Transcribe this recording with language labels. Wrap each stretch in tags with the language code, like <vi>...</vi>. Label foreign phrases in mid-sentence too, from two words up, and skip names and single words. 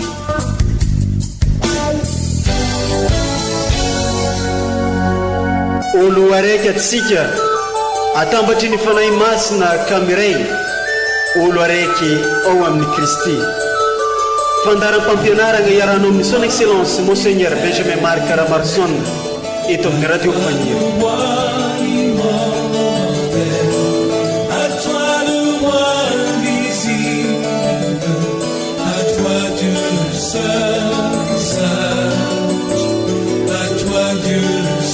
<mg>Olo araiky atsika atambatry ny fanahy masina kamiray olo araiky ao amin'ny Kristy. Fandaram-pampianarana iarahana amin'ny</mg> <fr>son excellence Monseigneur</fr> <mg>Benjamin Marc Caramarson eto amin'ny radio Fagniry.</mg> <fr>À toi le roi invisible, à toi Dieu seul sage, à toi Dieu</fr>